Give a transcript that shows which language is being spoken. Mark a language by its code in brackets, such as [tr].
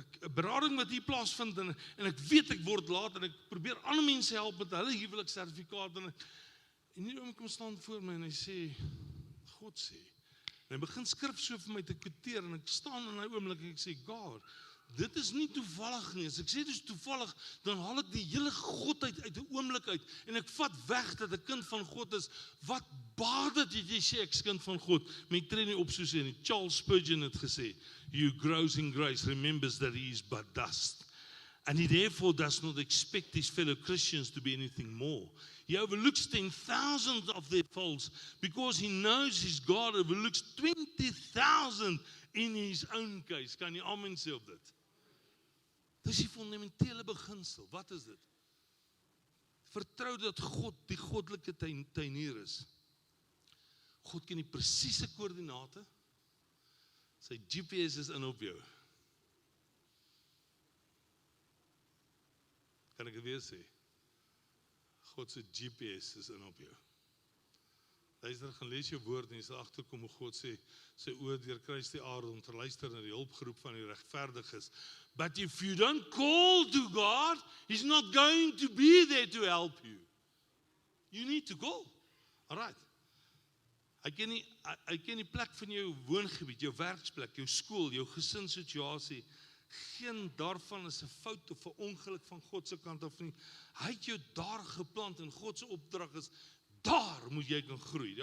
[af] berading wat hier plaasvind, en ek weet ek word laat, en ek probeer ander mense help met hulle huweliksertifikaat, en hierdie oom kom staan voor my en hy sê, God sê, en hy begin skrif so vir my te quoteer, en ek staan in 'n oomblik en ek sê, God, dit is nie toevallig nie, as ek sê dit is toevallig, dan haal ek die hele godheid uit 'n oomblik uit, en ek vat weg dat 'n kind van God is, wat baat dit jy sê ek is kind van God, maar ek tree nie op so sê nie. [en] Charles Spurgeon [af] het gesê, [en] he who grows in grace remembers that he is but dust, and he therefore does not expect his fellow Christians to be anything more. He overlooks 10,000 of their faults, because he knows his God overlooks 20,000 in his own case. [af] Kan jy amen sê op dit? Dis die fundamentele beginsel. Wat is dit? Vertrou dat God die goddelike tuinier is. God ken die presiese koördinate. Sy GPS is in op jou. Kan ek dit weer sê? God se GPS is in op jou. Luister, gaan lees jou woord en jy sal agterkom hoe God sê, sy oor deurkruis die aarde om te luister na die hulpgeroep van die regverdiges. [en] But if you don't call to God, He's not going to be there to help you. You need to call. All right. [af] Hy ken die plek van jou woongebied, jou werksplek, jou skool, jou gesinssituasie. Geen daarvan is 'n fout of 'n ongeluk van God se kant af nie. Hy het jou daar geplant en God se opdrag is, daar moet jy kan groei.